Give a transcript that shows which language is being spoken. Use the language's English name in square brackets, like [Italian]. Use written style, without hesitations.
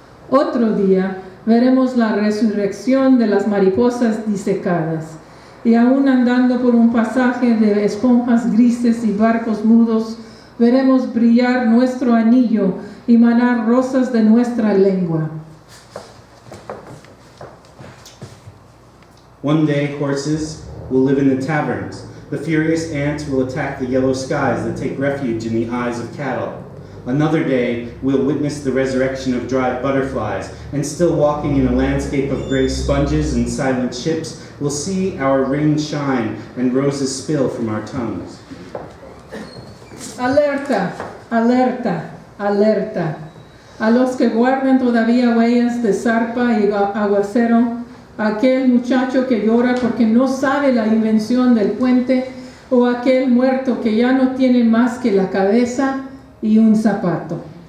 [Spanish] Otro día veremos la resurrección de las mariposas disecadas, y aún andando por un pasaje de esponjas grises y barcos mudos, veremos brillar nuestro anillo y manar rosas de nuestra lengua. [English] One day, horses will live in the taverns. The furious ants will attack the yellow skies that take refuge in the eyes of cattle. Another day, we'll witness the resurrection of dry butterflies, and still walking in a landscape of gray sponges and silent ships, we'll see our rings shine and roses spill from our tongues. [Spanish] Alerta, alerta, alerta. A los que guardan todavía huellas de zarpa y aguacero, aquel muchacho que llora porque no sabe la invención del puente, o aquel muerto que ya no tiene más que la cabeza y un zapato.